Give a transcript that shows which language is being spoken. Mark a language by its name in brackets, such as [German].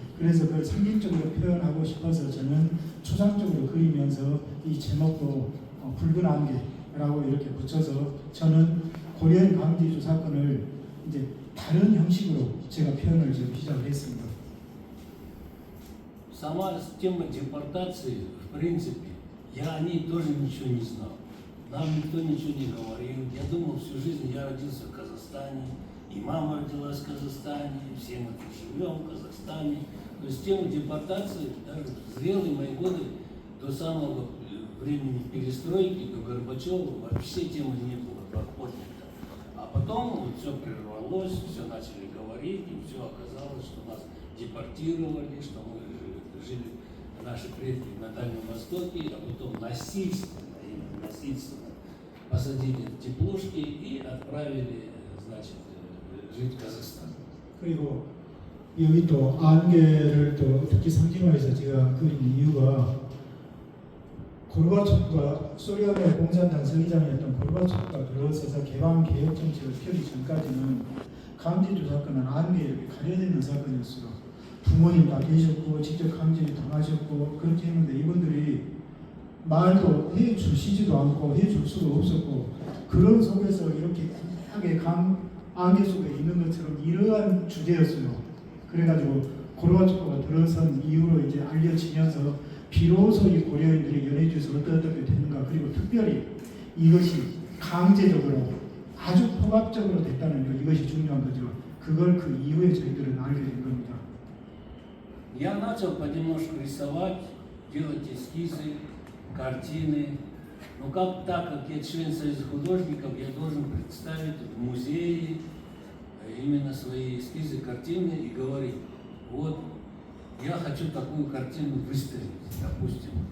[Korean] 그래서 그걸 상징적으로 표현하고 싶어서 저는 추상적으로 그리면서 이 제목도 붉은 안개라고 이렇게 붙여서 저는 고려인 강제주 사건을 이제 다른 형식으로 제가 표현을 지금 시작을 했습니다. [Russian] Сама тема депортации, в принципе, я о ней тоже ничего не знал. Нам никто ничего не говорил. Я думал всю жизнь, я родился в Казахстане, и мама родилась в Казахстане, и все мы тут живем в Казахстане. То есть тему депортации даже в зрелые мои годы, до самого времени перестройки, до Горбачева, вообще темы не было поднято. А потом вот все прервалось, все начали говорить, и все оказалось, что нас депортировали, что мы жили, наши предки на Дальнем Востоке, а потом насильственно, именно насильственно посадили в теплушки и отправили, значит, жить в Казахстан. [Korean] 그리고 여기 또 안개를 또 특히 상징화해서 제가 그린 이유가 고르바초프가 소련의 공산당 서기장이었던 고르바초프가 들어서서 개방 개혁 정책을 펴기 전까지는 강제조 사건은 안개에 이렇게 가려져 있는 사건이었어요. 부모님 다 계셨고 직접 강제 당하셨고 그렇게 했는데 이분들이 말도 해주시지도 않고 해줄 수도 없었고 그런 속에서 이렇게 하게 안개 속에 있는 것처럼 이러한 주제였어요. 그래가지고 고르바초프가 들어선 이후로 이제 알려지면서 비로소 이 고려인들이 연해주에서 어떻게 됐는가 그리고 특별히 이것이 강제적으로 아주 포괄적으로 됐다는 것 이것이 중요한 거죠. 그걸 그 이후에 저희들은 알게 된 겁니다. [Russian] Я начал понемножку рисовать, делать эскизы, картины. Но так как я член Союза художников, я должен представить в музее именно свои эскизы, картины и говорить, вот, я хочу такую картину выставить, допустим.